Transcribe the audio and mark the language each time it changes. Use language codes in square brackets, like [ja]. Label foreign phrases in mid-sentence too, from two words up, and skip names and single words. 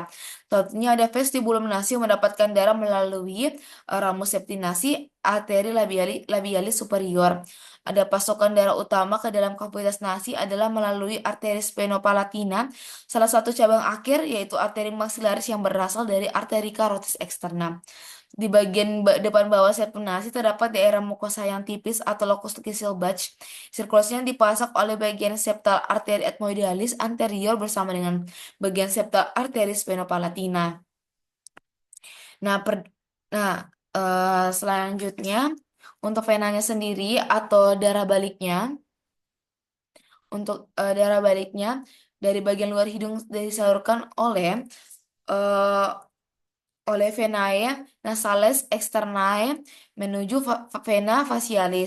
[id] Selanjutnya ada [la] vestibulum nasi [id] yang mendapatkan darah melalui [la] ramus septinasi [id] arteri [la] labialis superior. [id] Ada pasokan darah utama ke dalam kavitas nasi adalah melalui arteri sphenopallatina, salah satu cabang akhir yaitu arteri maxillaris yang berasal dari arteri karotis eksterna. Di bagian depan bawah [la] septum nasi [id] terdapat daerah mukosa yang tipis atau [la] locus Kisselbach. [id] Sirkulasinya dipasak oleh bagian septal arteri ethmoidalis anterior bersama dengan bagian septal arteri sphenopallatina. Nah, nah selanjutnya untuk venanya sendiri atau darah baliknya, untuk darah baliknya dari bagian luar hidung disalurkan eh, oleh [la] venae nasales externae [id] menuju [la] vena facialis.